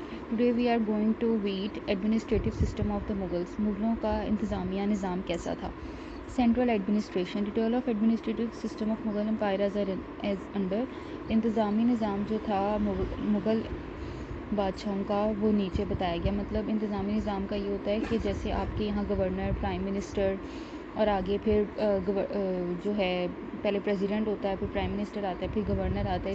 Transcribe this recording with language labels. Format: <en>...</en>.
<en>Today we are going to read administrative system of the Mughals.</en> <hi>मुगलों का इंतज़ामिया निज़ाम कैसा था.</hi> <en>Central administration. Detail of administrative system of Mughal empire as under.</en> <hi>इंतज़ामी निज़ाम जो था मुग़ल बादशाहों का वो नीचे बताया गया. मतलब इंतज़ामी निज़ाम का ये होता है कि जैसे आपके यहाँ गवर्नर, प्राइम मिनिस्टर और आगे फिर जो है पहले प्रेसिडेंट होता है, फिर प्राइम मिनिस्टर आता है, फिर गवर्नर आता है.</hi>